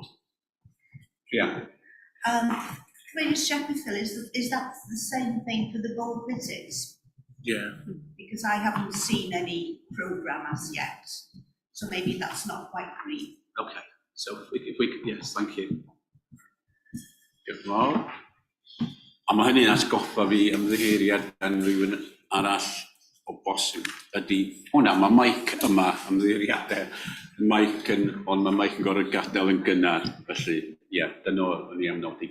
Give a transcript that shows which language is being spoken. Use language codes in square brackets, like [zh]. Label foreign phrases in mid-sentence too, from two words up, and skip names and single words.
[en] Yeah. Can I just check with Phil, is that the same thing for the board visits? Yeah. Because I haven't seen any programme as yet, so maybe that's not quite green. Okay, so if we yes, thank you. [cy] Diolch yn fawr. A mae hynny'n atgoffa fi ymddiheiriad gan rhywun arall o bosib ydy hwnna, mae Mike yma ymddiheiriadau, ond mae Mike yn gorfod gadael yn gynnar, felly ie, dyna o'n i am nodi.